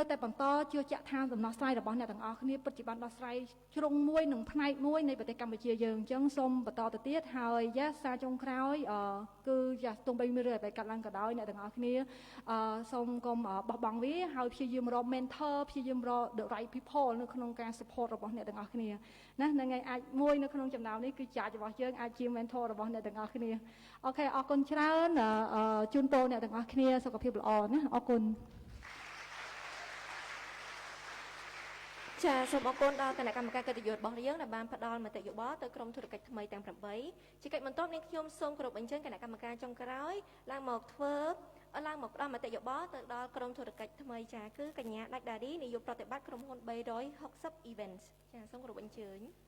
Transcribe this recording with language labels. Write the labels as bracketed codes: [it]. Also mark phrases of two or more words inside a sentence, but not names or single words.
[km] តែបន្តជឿជាក់ថាដំណោះស្រាយរបស់អ្នកទាំងអស់គ្នាពិតជាបានដោះស្រាយជ្រុងមួយនិងផ្នែកមួយនៃប្រទេសកម្ពុជាយើងអញ្ចឹងសូមបន្តទៅទៀតហើយសារចុងក្រោយគឺទោះបីមានរឿងអ្វីកើតឡើងក៏ដោយអ្នកទាំងអស់គ្នាសូមកុំបោះបង់វាហើយព្យាយាមរក mentor ព្យាយាមរក [en] the right people [km] នៅក្នុងការ support របស់អ្នកទាំងអស់គ្នាណាហ្នឹងហើយអាចមួយនៅក្នុងចំណោមនេះគឺចាចរបស់យើងអាចជា mentor របស់អ្នកទាំងអស់គ្នាអូខេអរគុណច្រើនជូនពរអ្នកទាំងអស់គ្នាសុខភាពល្អណាអរគុណ ចាសូមអរគុណដល់គណៈកម្មការកិត្តិយសរបស់យើងដែលបានផ្ដល់មតិយោបល់ទៅក្រុមធុរកិច្ចថ្មីទាំង8ជាកិច្ចបន្ទាប់នេះខ្ញុំសូមគោរពអញ្ជើញគណៈកម្មការចុងក្រោយឡើងមកផ្ដល់មតិយោបល់ទៅដល់ក្រុមធុរកិច្ចថ្មីចាគឺកញ្ញាដាច់ដារីនាយកប្រតិបត្តិក្រុមហ៊ុន360 Events ចាសូមគោរពអញ្ជើញ